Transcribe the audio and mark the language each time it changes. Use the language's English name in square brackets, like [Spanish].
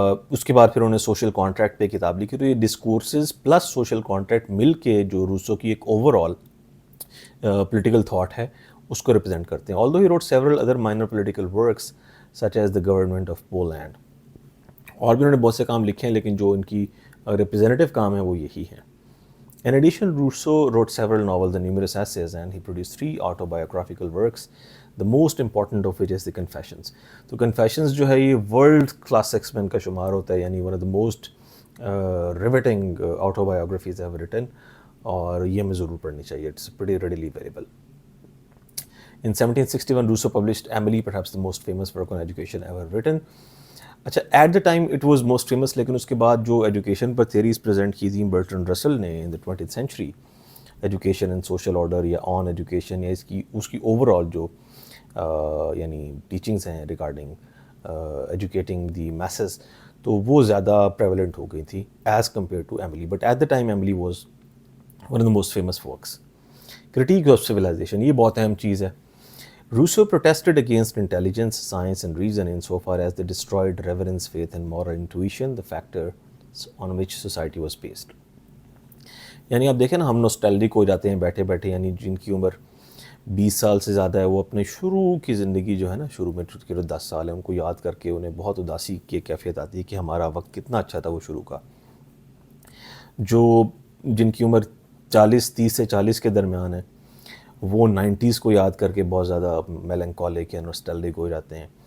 [Urdu] اس کے بعد پھر انہوں نے سوشل کانٹریکٹ پہ کتاب لکھی. تو یہ ڈسکورسز پلس سوشل کانٹریکٹ مل کے جو روسو کی ایک اوور آل پولیٹیکل تھاٹ ہے اس کو ریپرزینٹ کرتے ہیں. [English] although he wrote several other minor political works such as the government of Poland. [Urdu] اور بھی انہوں نے بہت سے کام لکھے ہیں لیکن جو ان کی ریپرزینٹیو کام ہے وہ یہی ہیں. [English] In addition, Rousseau wrote several novels and numerous essays and he produced 3 autobiographical works, the most important of which is the Confessions. [Urdu] تو Confessions جو ہے یہ ورلڈ کلاسکس میں ان کا شمار ہوتا ہے یعنی [English] one of the most riveting autobiographies ever written [Urdu] اور یہ ہمیں ضرور پڑھنی چاہیے. [English] It's pretty readily available. In 1761, Rousseau published Emily, perhaps the most famous work on education ever written. [Urdu] اچھا [English] at the time it was most famous [Urdu] لیکن اس کے بعد جو ایجوکیشن پر تھیریز پریزنٹ کی تھیں برٹرنڈ رسل نے ان دا 20th century education and social order یا آن ایجوکیشن یا اس کی اوور آل جو یعنی ٹیچنگز ہیں ریگارڈنگ ایجوکیٹنگ دی میسز تو وہ زیادہ پریولنٹ ہو گئی تھی as compare to Emily. [English] But at the time Emily was one of the most famous works. [Urdu] Critique of civilisation یہ بہت اہم چیز ہے. [English] Rousseau protested against intelligence, science and reason insofar as they destroyed reverence, faith and moral intuition, the factors on which society was based. [Urdu] یعنی آپ دیکھیں نا ہم نوسٹیلجک ہو جاتے ہیں بیٹھے بیٹھے یعنی جن کی عمر 20 سال سے زیادہ ہے وہ اپنے شروع کی زندگی جو ہے نا شروع میں جو 10 سال ہے ان کو یاد کر کے انہیں بہت اداسی کی کیفیت آتی ہے کہ ہمارا وقت کتنا اچھا تھا وہ شروع کا. جو جن کی عمر 30 سے 40 کے درمیان ہے وہ 90s کو یاد کر کے بہت زیادہ میلنکولک یا نوسٹیلجک ہو جاتے ہیں.